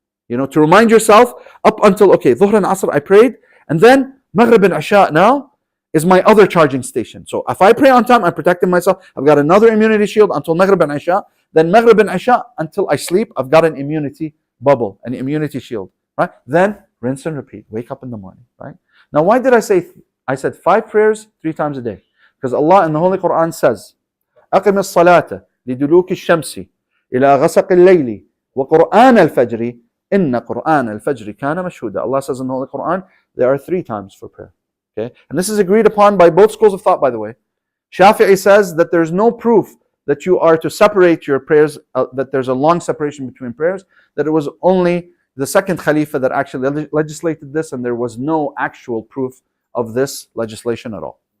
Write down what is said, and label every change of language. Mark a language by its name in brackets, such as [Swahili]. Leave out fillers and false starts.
[English] To remind yourself up until, Dhuhr and Asr I prayed, and then Maghrib and Isha now is my other charging station. So if I pray on time, I'm protecting myself. I've got another immunity shield until Maghrib and Isha. Then Maghrib and Isha until I sleep, I've got an immunity bubble, an immunity shield. Right? Then rinse and repeat. Wake up in the morning. Right? Now, why did I said 5 prayers 3 times a day? Because Allah in the Holy Quran says, [Arabic] أقم الصلاة لدلوك الشمس إلى غسق الليل وقرآن الفجر إن قرآن الفجر كان مشهودا. [English] Allah says in the Holy Quran, there are 3 times for prayer. Okay? And this is agreed upon by both schools of thought, by the way. Shafi'i says that there's no proof that you are to separate your prayers, that there's a long separation between prayers, that it was only the second Khalifa that actually legislated this, and there was no actual proof of this legislation at all.